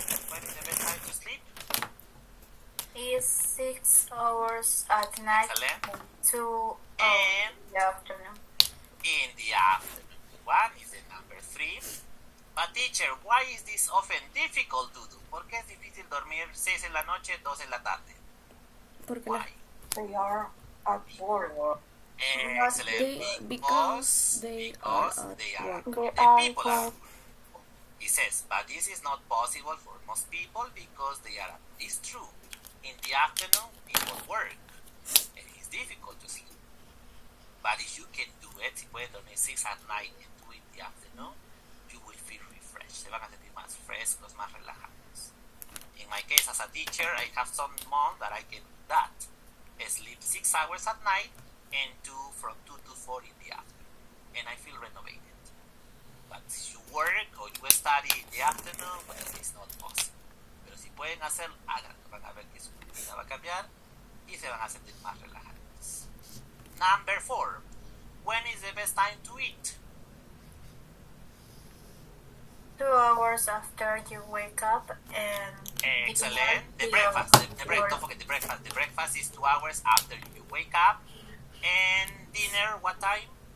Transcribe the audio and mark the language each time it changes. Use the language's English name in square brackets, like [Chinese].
[English] When is the best time to sleep? Is 6 hours at night. Excellent. 2 in the afternoon. In the afternoon. One is the number 3. But teacher, why is this often difficult to do? [Spanish] ¿Por qué es difícil dormir 6 en la noche, 2 en la tarde? [English] Why? They are at work. Excellent. Because they are people at are work. He says, but this is not possible for most people because they are. It's true. In the afternoon, people work, and it's difficult to sleep. But if you can do it, [Spanish] si puedes dormir [English] 6 at night and 2 in the afternoon, you will feel refreshed. [Spanish] Se van a sentir más frescos, más relajados. [English] In my case, as a teacher, I have some months that I can do that. I sleep 6 hours at night and 2 from 2 to 4 in the afternoon, and I feel renovated. But if you work or you study in the afternoon, well, it's not possible. [Spanish] Pero si pueden hacerlo, háganlo. Van a ver que su vida va a cambiar y se van a sentir más relajados. [English] Number 4. When is the best time to eat? 2 hours after you wake up and excellent. The breakfast. Don't forget the breakfast. The breakfast is 2 hours after you wake up. And dinner, what time?